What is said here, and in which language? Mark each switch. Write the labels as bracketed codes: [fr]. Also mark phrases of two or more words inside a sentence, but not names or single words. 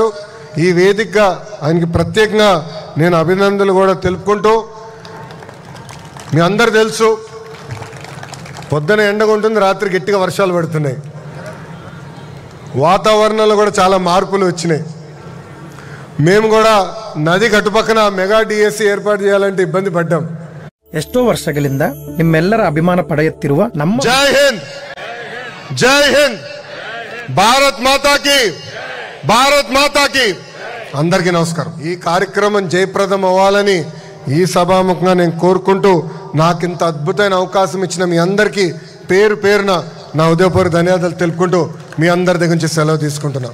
[te] ఈ వేదికగా ఆయనకి ప్రత్యేకంగా నేను అభినందనలు కూడా తెలుపుకుంటూ, మీ అందరు తెలుసు పొద్దున ఎండగా ఉంటుంది, రాత్రి గట్టిగా వర్షాలు పడుతున్నాయి. వాతావరణంలో కూడా చాలా మార్పులు వచ్చినాయి. మేము కూడా నది కట్టుపక్కన మెగా డీఎస్సీ ఏర్పాటు చేయాలంటే ఇబ్బంది పడ్డాం. [kn] ಎಷ್ಟೋ ವರ್ಷಗಳಿಂದ ನಿಮ್ಮೆಲ್ಲರ ಅಭಿಮಾನ ಪಡೆಯುತ್ತಿರುವ ನಮ್ಮ [hi] जय हिंद, जय हिंद, भारत माता की, भारत माता की. [te] అందరికీ నమస్కారం. ఈ కార్యక్రమం జయప్రదం అవ్వాలని ఈ సభాముఖంగా నేను కోరుకుంటూ, నాకు ఇంత అద్భుతమైన అవకాశం ఇచ్చిన మీ అందరికీ పేరు పేరున నా ఉదయపూర్వక ధన్యవాదాలు తెలుపుకుంటూ మీ అందరి దగ్గర నుంచి సెలవు తీసుకుంటున్నా.